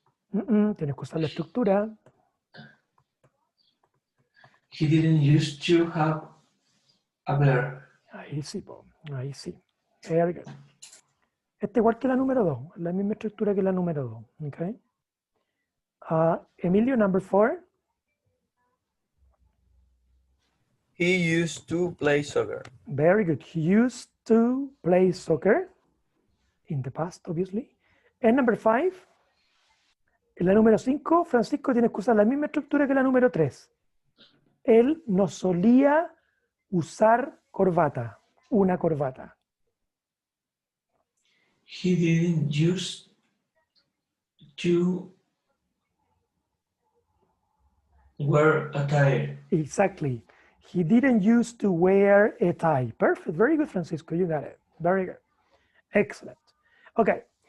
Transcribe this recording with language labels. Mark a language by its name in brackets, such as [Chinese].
[Spanish] Tienes que usar la estructura. [English] He didn't used to have a bear. [Spanish] Ahí sí, ahí sí. [English] Very good. [Spanish] Este igual que la número 2, la misma estructura que la número 2. [English] Okay. Emilio, number 4. He used to play soccer. Very good. He used to play soccer in the past, obviously. And number 5. [Spanish] En la número 5, Francisco, tienes que usar la misma estructura que la número 3. Él no solía usar corbata, una corbata. [English] He didn't use to wear a tie. Exactly. He didn't used to wear a tie. Perfect. Very good, Francisco. You got it. Very good. Excellent. Okay.